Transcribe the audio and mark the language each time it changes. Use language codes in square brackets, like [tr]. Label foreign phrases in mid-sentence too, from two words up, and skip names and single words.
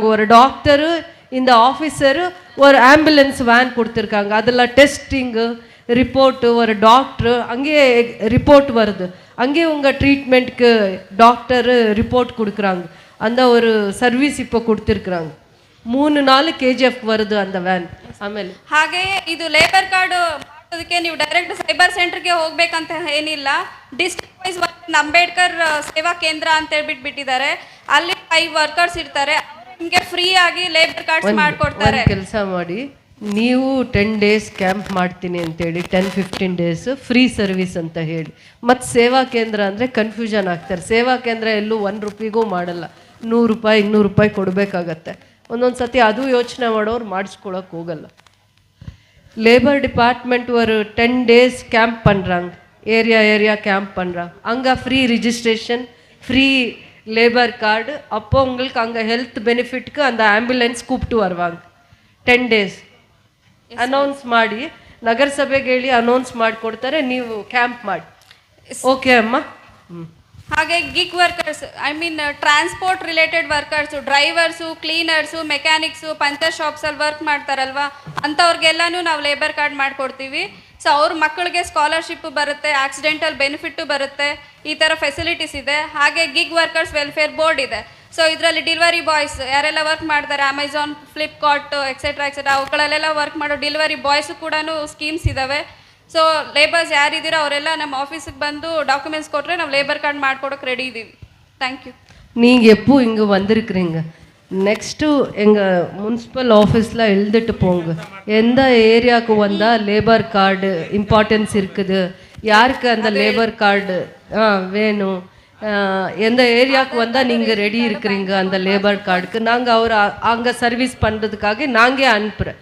[ta] ஒரு டாக்டரு, இந்த ஆஃபீஸரு, ஒரு [en] ambulance van [ta] கொடுத்துருக்காங்க. அதில் [en] testing, report, [ta] ஒரு டாக்டரு, அங்கேயே ரிப்போர்ட் வருது. அங்கேயே உங்கள் ட்ரீட்மெண்ட்டுக்கு டாக்டரு ரிப்போர்ட் கொடுக்குறாங்க. அந்த ஒரு ಸರ್ವಿಸ್ இப்போ கொடுத்துருக்குறாங்க. 3 நாள் KGF வருது அந்த ವ್ಯಾನ್. ಆಮೇಲೆ [kn] ಹಾಗೆಯೇ ಇದು [en] labour card [kn] ಅದಕ್ಕೆ ನೀವು [en] direct cyber centre [kn] ಹೋಗ್ಬೇಕಂತ ಏನಿಲ್ಲ. [en] district wise [kn] ಅಂಬೇಡ್ಕರ್ ಸೇವಾ ಕೇಂದ್ರ ಅಂತ ಹೇಳ್ಬಿಟ್ಟಿದ್ದಾರೆ. ಅಲ್ಲಿ 5 ವರ್ಕರ್ಸ್ ಇರ್ತಾರೆ. ನಿಮಗೆ ಫ್ರೀ ಆಗಿ [en] labour cards [kn] ಮಾಡ್ಕೊಡ್ತಾರೆ. ಕೆಲಸ ಮಾಡಿ, ನೀವು 10 [en] days camp [kn] ಮಾಡ್ತೀನಿ ಅಂತೇಳಿ 10-15 [en] days free service [kn] ಅಂತ ಹೇಳಿ, ಮತ್ತು ಸೇವಾ ಕೇಂದ್ರ ಅಂದರೆ ಕನ್ಫ್ಯೂಷನ್ ಆಗ್ತಾರೆ. ಸೇವಾ ಕೇಂದ್ರ ಎಲ್ಲೂ 1 ರೂಪಾಯಿಗೂ ಮಾಡಲ್ಲ, 100 ರೂಪಾಯಿ 200 ರೂಪಾಯಿ ಕೊಡಬೇಕಾಗತ್ತೆ. ಒಂದೊಂದು ಸತಿ ಅದು ಯೋಚನೆ ಮಾಡೋರು ಮಾಡಿಸ್ಕೊಳಕ್ಕೆ ಹೋಗಲ್ಲ. [en] labour department [ta] ஒரு 10 [en] days camp [ta] பண்ணுறாங்க, [en] area camp [ta] பண்ணுறாங்க. அங்கே [en] free registration, free labour card. [ta] அப்போ உங்களுக்கு அங்கே [en] health benefit [ta] அந்த ஆம்புலன்ஸ் கூப்பிட்டு வருவாங்க. [kn] 10 [en] days announce [kn] ಮಾಡಿ, ನಗರಸಭೆಗೆ ಹೇಳಿ ಅನೌನ್ಸ್ ಮಾಡಿಕೊಡ್ತಾರೆ, ನೀವು ಕ್ಯಾಂಪ್ ಮಾಡಿ. ಓಕೆ ಅಮ್ಮ. ಹಾಗೆ [en] gig workers, I mean transport related workers, drivers, cleaners, mechanics, puncture shops work [kn] ಮಾಡ್ತಾರಲ್ವ, ಅಂಥವ್ರಿಗೆಲ್ಲನೂ ನಾವು [en] labour card [kn] ಮಾಡಿಕೊಡ್ತೀವಿ. ಸೊ ಅವ್ರ ಮಕ್ಕಳಿಗೆ ಸ್ಕಾಲರ್ಶಿಪ್ ಬರುತ್ತೆ, [en] accidental benefit [kn] ಬರುತ್ತೆ, ಈ ಥರ ಫೆಸಿಲಿಟೀಸ್ ಇದೆ. ಹಾಗೆ [en] gig workers welfare board [kn] ಇದೆ. ಸೊ ಇದರಲ್ಲಿ [en] delivery boys [kn] ಯಾರೆಲ್ಲ ವರ್ಕ್ ಮಾಡ್ತಾರೆ, ಅಮೆಝಾನ್, ಫ್ಲಿಪ್ಕಾರ್ಟ್ ಎಕ್ಸೆಟ್ರಾ ಅವುಗಳಲ್ಲೆಲ್ಲ ವರ್ಕ್ ಮಾಡೋ [en] delivery boys [kn] ಕೂಡ ಸ್ಕೀಮ್ಸ್ ಇದ್ದಾವೆ. ಸೊ ಲೇಬರ್ಸ್ ಯಾರಿದ್ದೀರೋ ಅವರೆಲ್ಲ ನಮ್ಮ ಆಫೀಸಿಗೆ ಬಂದು டாக்குமெண்ட்ஸ் ಕೊಟ್ಟರೆ ನಾವು [en] labour card [kn] ಮಾಡ್ಕೊಡೋಕೆ ரெடி இದ್ದೀವಿ. [en] thank you. [ta] நீங்கள் எப்போ இங்கே வந்திருக்கிறீங்க, நெக்ஸ்ட்டு எங்கள் [en] municipal office [ta] எழுதிட்டு போங்க. எந்த ஏரியாவுக்கு வந்தால் [en] labour card importance [ta] இருக்குது, யாருக்கு அந்த [en] labour card [ta] வேணும், எந்த ஏரியாவுக்கு வந்தால் நீங்கள் ரெடி இருக்கிறீங்க அந்த [en] labour card, [ta] நாங்கள் அவர் அங்கே சர்வீஸ் பண்ணுறதுக்காக நாங்கள் அனுப்புகிறேன்.